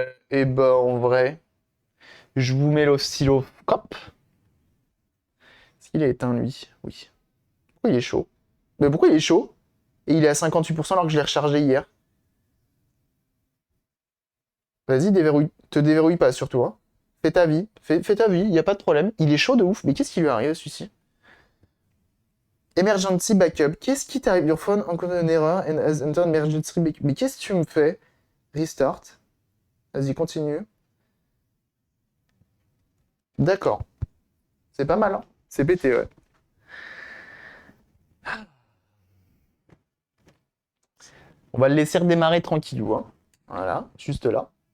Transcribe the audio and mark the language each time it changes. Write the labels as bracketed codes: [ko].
[fr] Et bah, en vrai, je vous mets l'oscilloscope. Est-ce qu'il est éteint, lui? Oui. Pourquoi il est chaud? Mais pourquoi il est chaud? Et il est à 58% alors que je l'ai rechargé hier. Vas-y, déverrouille. Te déverrouille pas, surtout. Hein. Fais ta vie. Fais ta vie, y a pas de problème. Il est chaud de ouf. Mais qu'est-ce qui lui arrive, celui-ci? [en] Emergency backup. [fr] Qu'est-ce qui t'arrive? [en] Your phone encountered an error and has entered emergency backup. [fr] Mais qu'est-ce que tu me fais? Restart. Vas-y, continue. D'accord. C'est pas mal, hein? C'est pété, ouais. On va le laisser redémarrer tranquillou. Hein. Voilà, juste là.